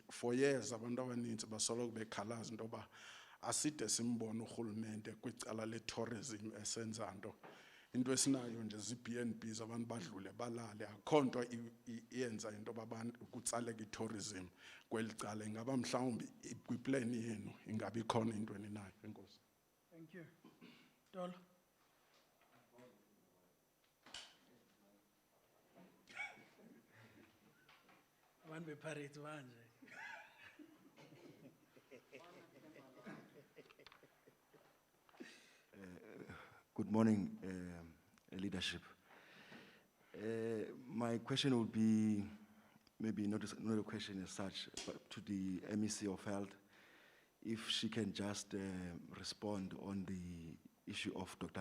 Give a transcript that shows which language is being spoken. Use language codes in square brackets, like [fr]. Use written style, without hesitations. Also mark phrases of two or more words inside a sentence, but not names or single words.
[en] For years [xh] abantu abaninzi basoloko bekhalaza into yoba aside simbone urhulumente kwicala le-tourism esenza nto. Into esinayo nje zi-BNBs abantu badlule balale akho nto iyenza into yoba abantu kutsaleke i-tourism kweli cala. Ingaba mhlawumbi kwiplan yenu ingabi khona into eninayo. Enkosi. [en] Thank you. Tolo. [zu] Abantu bePirates manje. [en] Good morning, leadership. My question would be, maybe not a question as such, but to the MEC of Health, if she can just respond on the issue of Dr.